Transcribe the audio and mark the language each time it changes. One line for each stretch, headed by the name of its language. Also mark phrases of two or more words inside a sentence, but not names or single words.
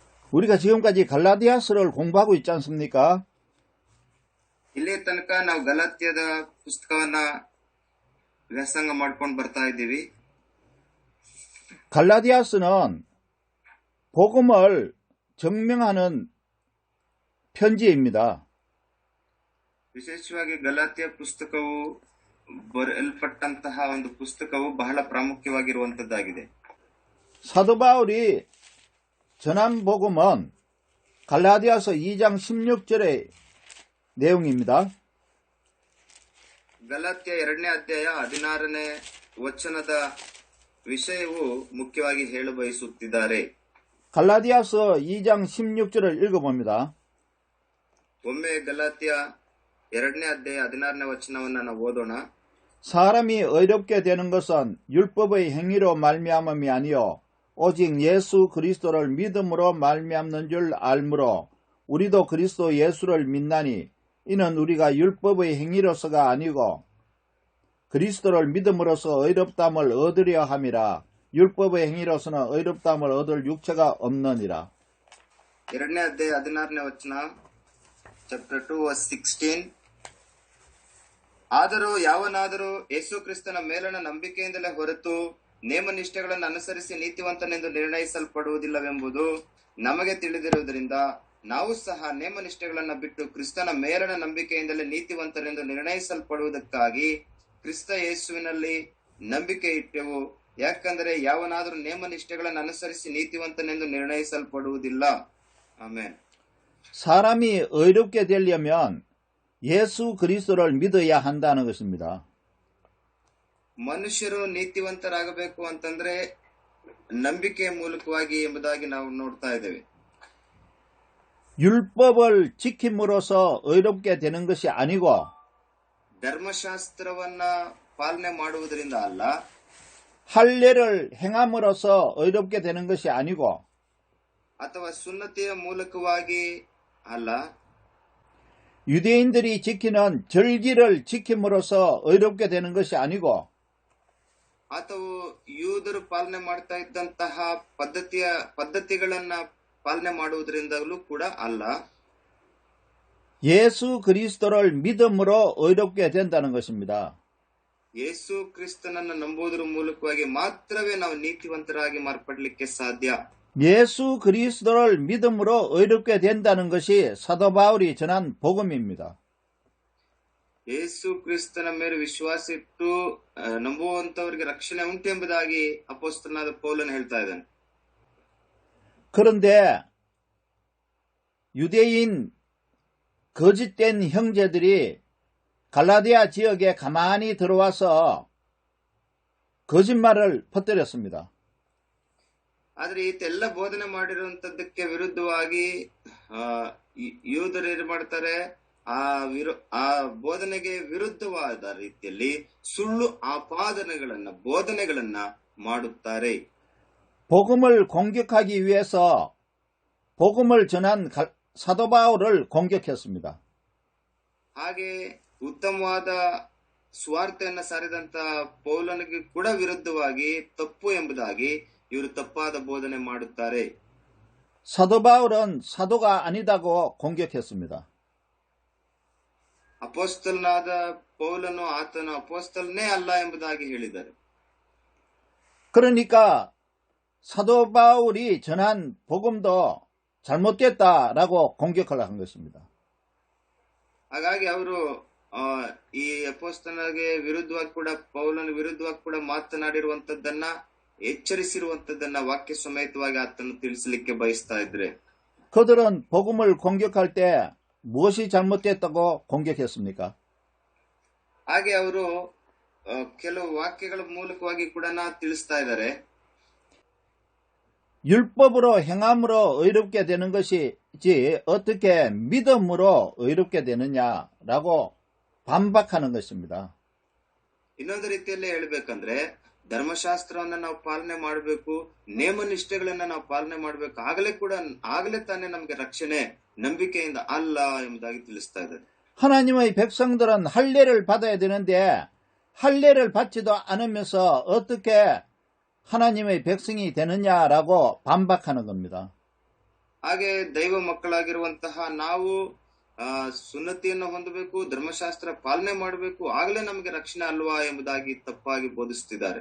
Korean: 우리가 지금까지 갈라디아서를 공부하고 있지 않습니까?
Kannada: ಇಲ್ಲಿ ತನಕ ನಾವು ಗಲಾತ್ಯದ ಪುಸ್ತಕವನ್ನ ವ್ಯಾಸಂಗ ಮಾಡ್ಕೊಂಡು ಬರ್ತಾ ಇದ್ದೀವಿ.
Korean: 갈라디아서는 복음을 증명하는 편지입니다.
Kannada: ವಿಶೇಷವಾಗಿ ಗಲಾತ್ಯ ಪುಸ್ತಕವು ಬರೆಯಲ್ಪಟ್ಟಂತಹ ಒಂದು ಪುಸ್ತಕವು ಬಹಳ ಪ್ರಾಮುಖ್ಯವಾಗಿರುವಂತದ್ದಾಗಿದೆ.
Korean: 사도 바울이 전한 복음은 갈라디아서 2장 16절의 내용입니다.
Kannada: ಗಲಾತ್ಯ 2ನೇ ಅಧ್ಯಾಯ 16ನೇ ವಚನದ ವಿಷಯವು ಮುಖ್ಯವಾಗಿ ಹೇಳಬಯಸುತ್ತಿದ್ದಾರೆ.
Korean: 갈라디아서 2장 16절을 읽어봅니다.
Kannada: ಒಮ್ಮೆ ಗಲಾತ್ಯ 2ನೇ ಅಧ್ಯಾಯ 16ನೇ ವಚನವನ್ನು ನಾವು ಓದೋಣ.
Korean: 사람이 의롭게 되는 것은 율법의 행위로 말미암음이 아니요 오직 예수 그리스도를 믿음으로 말미암는 줄 알므로 우리도 그리스도 예수를 믿나니 이는 우리가 율법의 행위로서가 아니고 그리스도를 믿음으로써 의롭다함을 얻으려 함이라. 율법의 행위로서는 의롭다함을 얻을 육체가 없느니라.
Kannada: 2ನೇ ಅಧ್ಯಾಯ 16ನೇ ವಚನ,
English: chapter 2 verse 16.
Kannada: ಆದರೂ ಯಾವನಾದರೂ ಯೇಸು ಕ್ರಿಸ್ತನ ಮೇಲಣ ನಂಬಿಕೆಯಿಂದಲೇ ಹೊರತು ನೇಮನಿಷ್ಠೆಗಳನ್ನು ಅನುಸರಿಸಿ ನೀತಿವಂತನೆಂದು ನಿರ್ಣಯಿಸಲ್ಪಡುವುದಿಲ್ಲವೆಂಬುದು ನಮಗೆ ತಿಳಿದಿರುವುದರಿಂದ ನಾವು ಸಹ ನೇಮನಿಷ್ಠೆಗಳನ್ನು ಬಿಟ್ಟು ಕ್ರಿಸ್ತನ ಮೇಲಣ ನಂಬಿಕೆಯಿಂದಲೇ ನೀತಿವಂತರೆಂದು ನಿರ್ಣಯಿಸಲ್ಪಡುವುದಕ್ಕಾಗಿ ಕ್ರಿಸ್ತ ಯೇಸುವಿನಲ್ಲಿ ನಂಬಿಕೆ ಇಟ್ಟೆವು. ಯಾಕಂದರೆ ಯಾವನಾದರೂ ನೇಮನಿಷ್ಠೆಗಳನ್ನು ಅನುಸರಿಸಿ ನೀತಿವಂತನೆಂದು ನಿರ್ಣಯಿಸಲ್ಪಡುವುದಿಲ್ಲ. ಆಮೇನ್.
Korean: 사람이 의롭게 되려면 예수 그리스도를 믿어야 한다는 것입니다.
Kannada: ಮನುಷ್ಯರು ನೀತಿವಂತರಾಗಬೇಕು ಅಂತಂದ್ರೆ ನಂಬಿಕೆಯ ಮೂಲಕವಾಗಿ ಎಂಬುದಾಗಿ ನಾವು ನೋಡ್ತಾ ಇದ್ದೇವೆ.
Korean: 율법을 지킴으로써 의롭게 되는 것이 아니고
Kannada: ಧರ್ಮಶಾಸ್ತ್ರವನ್ನ ಪಾಲನೆ ಮಾಡುವುದರಿಂದ ಅಲ್ಲ,
Korean: 할례를 행함으로써 의롭게 되는 것이 아니고
Kannada: ಅಥವಾ ಸುನ್ನತಿಯ ಮೂಲಕವಾಗಿ ಅಲ್ಲ,
Korean: 유대인들이 지키는 절기를 지킴으로써 의롭게 되는 것이 아니고
Kannada: ಅಥವಾ ಯೂದರು ಪಾಲನೆ ಮಾಡ್ತಾ ಇದ್ದಂತಹ ಪದ್ಧತಿಗಳನ್ನ ಪಾಲನೆ ಮಾಡುವುದರಿಂದಲೂ ಕೂಡ ಅಲ್ಲ,
Korean: 예수 그리스도를 믿음으로 의롭게 된다는 것입니다.
Kannada: ಯೇಸು ಕ್ರಿಸ್ತನನ್ನು ನಂಬುವುದರ ಮೂಲಕವಾಗಿ ಮಾತ್ರವೇ ನಾವು ನೀತಿವಂತರಾಗಿ ಮಾರ್ಪಡಲಿಕ್ಕೆ ಸಾಧ್ಯ.
Korean: 예수 그리스도를 믿음으로 의롭게 된다는 것이 사도 바울이 전한 복음입니다.
Kannada: ಯೇಸು ಕ್ರಿಸ್ತನ ಮೇಲೆ ವಿಶ್ವಾಸ ಇಟ್ಟು ನಂಬುವಂತವರಿಗೆ ರಕ್ಷಣೆ ಉಂಟು ಎಂಬುದಾಗಿ ಅಪೊಸ್ತಲನಾದ ಪೌಲನು ಹೇಳ್ತಾ ಇದ್ದಾನೆ.
Korean: 그런데 유대인 거짓된 형제들이 갈라디아 지역에 가만히 들어와서 거짓말을 퍼뜨렸습니다.
Kannada: ಆದ್ರೆ ಈತೆಲ್ಲ ಬೋಧನೆ ಮಾಡಿರುವಂತದ್ದಕ್ಕೆ ವಿರುದ್ಧವಾಗಿ ಯೂದರು ಏನ್ ಮಾಡ್ತಾರೆ, ಆ ಬೋಧನೆಗೆ ವಿರುದ್ಧವಾದ ರೀತಿಯಲ್ಲಿ ಸುಳ್ಳು ಬೋಧನೆಗಳನ್ನ ಮಾಡುತ್ತಾರೆ.
Korean: 복음을 공격하기 위해서 복음을 전한 사도 바울을 공격했습니다.
Kannada: ಹಾಗೆ ಉತ್ತಮವಾದ ಸ್ವಾರ್ಥೆಯನ್ನ ಸಾರಿದಂತ ಪೌಲನಿಗೆ ಕೂಡ ವಿರುದ್ಧವಾಗಿ ತಪ್ಪು ಎಂಬುದಾಗಿ ಇವರು ತಪ್ಪಾದ ಬೋಧನೆ ಮಾಡುತ್ತಾರೆ.
Korean: 사도 바울은 사도가 아니다고 공격했습니다.
Kannada: ಅಪೊಸ್ತಲನಾದ ಪೌಲನು ಆತನ ಅಪೊಸ್ತಲನೇ ಅಲ್ಲ ಎಂಬುದಾಗಿ ಹೇಳಿದ್ದಾರೆ.
Korean: 그러니까 사도 바울이 전한 복음도 잘못됐다라고 공격을 한 것입니다.
Kannada: ಹಾಗಾಗಿ ಅವರು ಈ ಅಪೊಸ್ತಲನಿಗೆ ವಿರುದ್ಧವಾಗಿ ಕೂಡ ಪೌಲನ ವಿರುದ್ಧವಾಗಿ ಕೂಡ ಮಾತನಾಡಿರುವಂತದ್ದನ್ನ ಎಚ್ಚರಿಸಿರುವಂತದ್ದನ್ನ ವಾಕ್ಯ ಸಮೇತವಾಗಿ ಆತನು ತಿಳಿಸಲಿಕ್ಕೆ ಬಯಸ್ತಾ ಇದ್ರೆ,
Korean: 그들은 복음을 공격할 때 무엇이 잘못됐다고 공격했습니까?
Kannada: ಹಾಗೆ ಅವರು ಕೆಲವು ವಾಕ್ಯಗಳ ಮೂಲಕವಾಗಿ ಕೂಡ ತಿಳಿಸ್ತಾ ಇದ್ದಾರೆ.
Korean: 율법으로 행함으로 의롭게 되는 것이지 어떻게 믿음으로 의롭게 되느냐라고 반박하는 것입니다.
Kannada: ಇನ್ನೊಂದು ರೀತಿಯಲ್ಲಿ ಹೇಳ್ಬೇಕಂದ್ರೆ ಧರ್ಮಶಾಸ್ತ್ರವನ್ನ ನಾವು ಪಾಲನೆ ಮಾಡಬೇಕು, ನೇಮ ನಿಷ್ಠೆಗಳನ್ನ ನಾವು ಪಾಲನೆ ಮಾಡಬೇಕು, ಆಗಲೇ ತಾನೇ ನಮಗೆ ರಕ್ಷಣೆ, ನಂಬಿಕೆಯಿಂದ ಅಲ್ಲ ಎಂಬುದಾಗಿ ತಿಳಿಸ್ತಾ ಇದ್ದಾರೆ.
Korean: 하나님의 백성들은 할례를 받아야 되는데 할례를 받지도 않으면서 어떻게 하나님의 백성이 되느냐라고 반박하는 겁니다.
Kannada: ಹಾಗೆ ದೈವ ಮಕ್ಕಳಾಗಿರುವಂತಹ ನಾವು ಸುನ್ನತಿಯನ್ನು ಹೊಂದಬೇಕು, ಧರ್ಮಶಾಸ್ತ್ರ ಪಾಲನೆ ಮಾಡಬೇಕು, ಆಗಲೇ ನಮಗೆ ರಕ್ಷಣೆ ಅಲ್ವಾ ಎಂಬುದಾಗಿ ತಪ್ಪಾಗಿ ಬೋಧಿಸುತ್ತಿದ್ದಾರೆ.